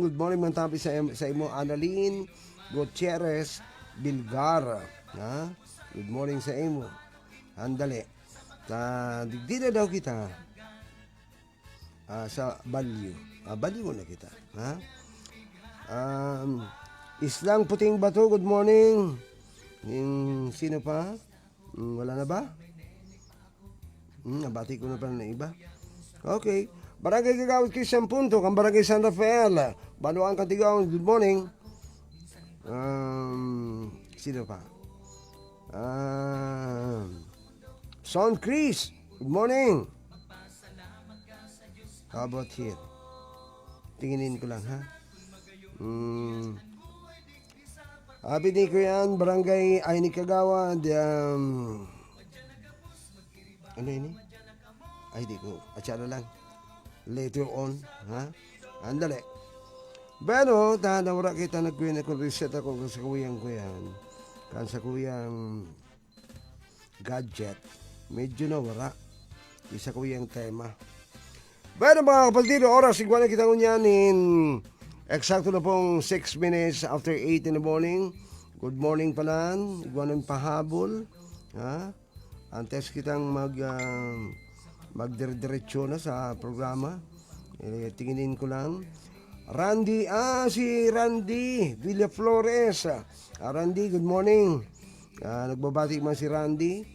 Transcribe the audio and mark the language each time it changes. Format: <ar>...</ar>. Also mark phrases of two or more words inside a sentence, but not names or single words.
<en>Good morning</en> <bik>man tabi sa imo Annalyn Gutierrez Belgar.</bik> <en>Good morning</en> <bik>sa imo. Andali. Digdi na daw kita sa Balyo. Balyo na kita. Islang Puting Bato,</bik> <en>good morning.</en> <tl>Yung sino pa? Wala na ba? Nabati ko na pala na iba. Okay.</tl> <bik>Barangay Kagawad Christian Punto, kang Barangay San Rafael.</bik> <en>Banuang Katigaw, good morning.</en> <tl>Sino pa?</tl> <en>Son Chris, good morning. How about here?</en> <tl>Tinginin ko lang, ha?</tl> <en>Happy day</en> <bik>ko yan, Barangay Ayni Kagawad. Ano ini? Ay, di ko. Atsara lang.</bik> <en>Later on, ha? Andali.</en> <bik>Pero, tanawara kita nagkuyan ako, reset ako sa kuyang ko yan. Kan sa kuyang gadget. Medyo nawara. Isa ko yung tema. Pero mga kapatid, oras, igual na kita ngunyanin. Eksakto na pong</bik> <en>6 minutes after 8 in the morning. Good morning</en> <bik>palan. Igual na pahabol. Antes kitang magdiretso na sa programa.</bik> <tl>Tinginin ko lang. Randy, si Randy Villaflores.</tl> <bik>Randy,</bik> <en>good morning.</en> <bik>Nagbabati man si Randy.</bik>